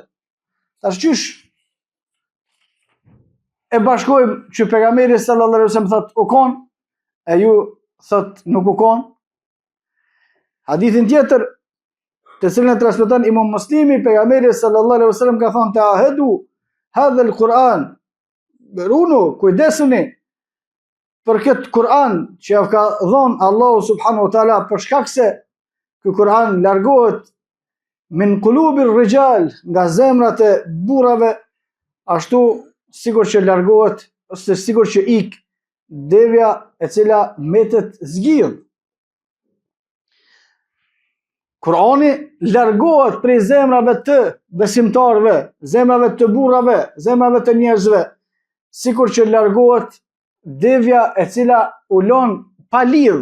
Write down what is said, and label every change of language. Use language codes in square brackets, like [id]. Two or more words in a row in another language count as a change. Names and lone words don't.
[sq] Tash qysh e bashkojmë që pejgamberi [ar] صلى الله عليه وسلم [sq] thot u kon, e ju thot nuk u kon? Hadithin tjetër, të cilën e transmeton Imam Muslimi, pejgamberi [ar] صلى الله عليه وسلم [sq] ka thonë: [ar] تعاهدوا هذا القرآن، رونو, [sq] kujdesuni për këtë Kur'an që ja ka dhënë Allahu [ar] سبحانه وتعالى, [sq] për shkak se ky Kur'an largohet [ar] من قلوب رجال, [sq] nga zemrat e burrave, ashtu sikur që largohet ose sikur që ik devja e cila metet zgjidh. Kur'ani largohet prej zemrave të besimtarëve, zemrave të burrave, zemrave të njerëzve, sikur që largohet devja e cila u lën pa lidh.